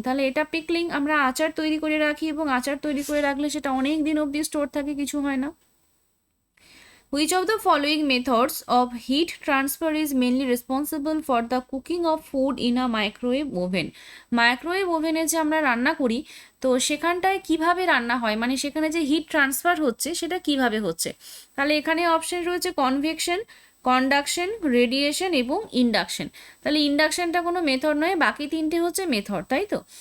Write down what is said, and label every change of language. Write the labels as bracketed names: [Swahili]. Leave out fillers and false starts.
[Bangla] তাহলে এটা পিকলিং, আমরা আচার তৈরি করে রাখি এবং আচার তৈরি করে রাখলে সেটা অনেক দিন অবধি স্টোর থাকে, কিছু হয় না। [English] Which of the following methods of heat transfer is mainly responsible for the cooking of food in a microwave oven? [Bangla] Microwave ওভেনে যে আমরা রান্না করি, তো সেখানটায় কিভাবে রান্না হয়, মানে সেখানে যে হিট ট্রান্সফার হচ্ছে সেটা কিভাবে হচ্ছে? তাহলে এখানে অপশন রয়েছে কনভেকশন, কন্ডাকশন, রেডিয়েশন এবং ইন্ডাকশন। তাহলে ইন্ডাকশনটা কোনো মেথড নয়, বাকি তিনটে হচ্ছে মেথড, তাই তো?